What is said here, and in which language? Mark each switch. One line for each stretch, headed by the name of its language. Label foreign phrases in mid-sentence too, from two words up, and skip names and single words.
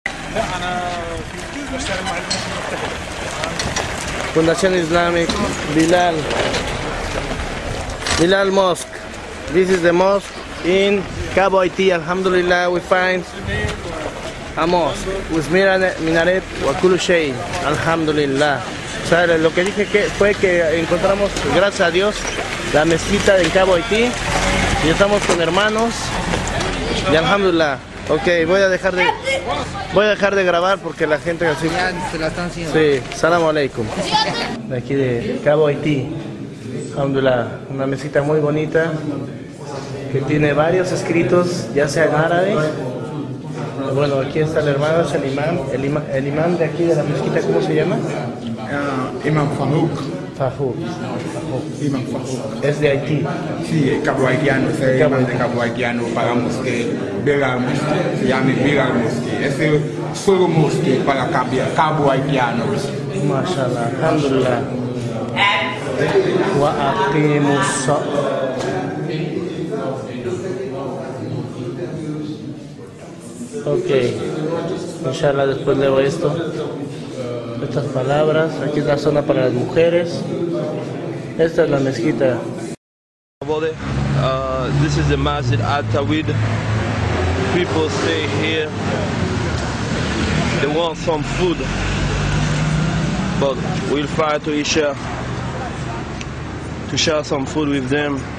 Spanish: Fundación Islamic Bilal Mosque.
English: This is the mosque in Cabo Haití. Alhamdulillah, we find a mosque with minaret
Arabic: وكل شيء.
English: Alhamdulillah.
Spanish: O sea, lo que dije fue que encontramos, gracias a Dios, la mezquita en Cabo Haití y estamos con hermanos y alhamdulillah. Ok, voy a dejar de grabar porque la gente así se la están haciendo. Sí,
Arabic: سلام عليكم.
Spanish: De aquí de Cabo Haití. Alhamdulillah, una mezquita muy bonita que tiene varios escritos, ya sea en árabe. Bueno, aquí está el hermano, es el imán de aquí de la mezquita, ¿cómo se llama? Imam Farouk. Farouk. Imam Farouk. Es de Haití. Sí, Cabo Haitiano, es el imam de Cabo Haitiano para mosque, Bilal Mosque, se llama Bilal Mosque. Es el solo mosque para Cabo Haitiano.
Arabic: ما شاء الله، الحمد لله. وأقيموا.
Spanish: Ok, inshallah después leo esto, estas palabras. Aquí es la zona para las mujeres. Esta es la mezquita.
English: This is the Masjid Al-Tawid. People stay here. They want some food, but we'll try to share some food with them.